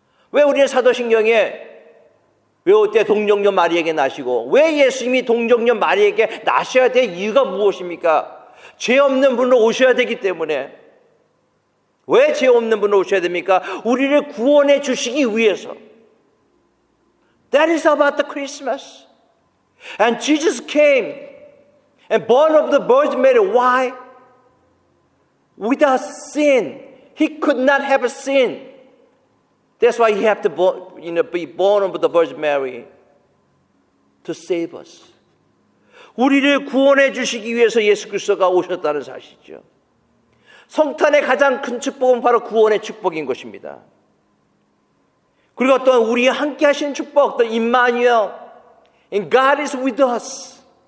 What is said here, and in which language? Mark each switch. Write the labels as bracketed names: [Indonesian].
[Korean] 왜 우리는 사도신경에 외울 때 동정녀 마리에게 나시고, 왜 예수님이 동정녀 마리에게 나셔야 될 이유가 무엇입니까? 죄 없는 분으로 오셔야 되기 때문에. 왜 죄 없는 분으로 오셔야 됩니까? 우리를 구원해 주시기 위해서. [English] That is about the Christmas. And Jesus came and born of the Virgin Mary. Why? Without sin. He could not have a sin. That's why he had to be born of the Virgin Mary to save us. [Korean] 우리를 구원해 주시기 위해서 예수 그리스도가 오셨다는 사실이죠. 성탄의 가장 큰 축복은 바로 구원의 축복인 것입니다. 그리고 또한 우리와 함께 하시는 축복, 또 임마누엘, [English] and God is with us.